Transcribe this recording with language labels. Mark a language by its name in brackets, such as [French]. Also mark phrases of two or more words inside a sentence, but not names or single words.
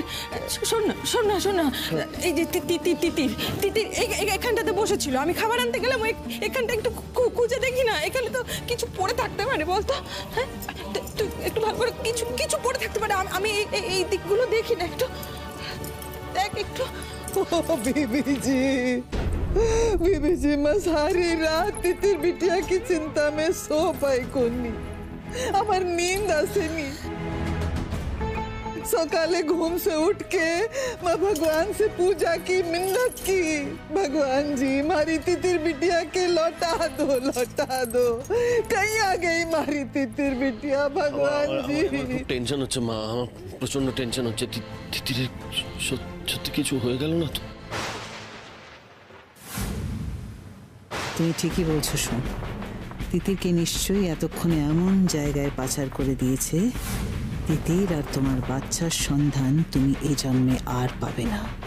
[Bangla] শোন না, এই যে তিতির এখানটাতে বসেছিল, আমি খাবার আনতে গেলাম, এখানটা একটু খুঁজে দেখি না, এখানে তো কিছু পড়ে থাকতে পারে, বলতো? হ্যাঁ, তুই একটু ভালো করে কিছু পড়ে থাকতে পারে। আমি এই দিকগুলো দেখি না, একটু দেখ একটু। [Hindi] बीबी जी, मैं सारी रात तितिर बिटिया की चिंता में सो पाई कोनी, हमार नींद आसेनी। सकाले घूम से उठ के मैं भगवान से पूजा की, मिन्नत की, भगवान जी मारी तितिर बिटिया के लौटा दो। कहीं आ गई मारी तितिर बिटिया, भगवान जी। [Bangla] টেনশন হচ্ছে মা, আমার প্রচন্ড টেনশন হচ্ছে। তিতিরের সত্যি কিছু হয়ে গেল না তো? তুমি ঠিকই বলছো শোন, তিতিরকে নিশ্চয়ই এতক্ষণে এমন জায়গায় পাচার করে দিয়েছে, তিতির আর তোমার বাচ্চার সন্ধান তুমি এই জন্মে আর পাবে না।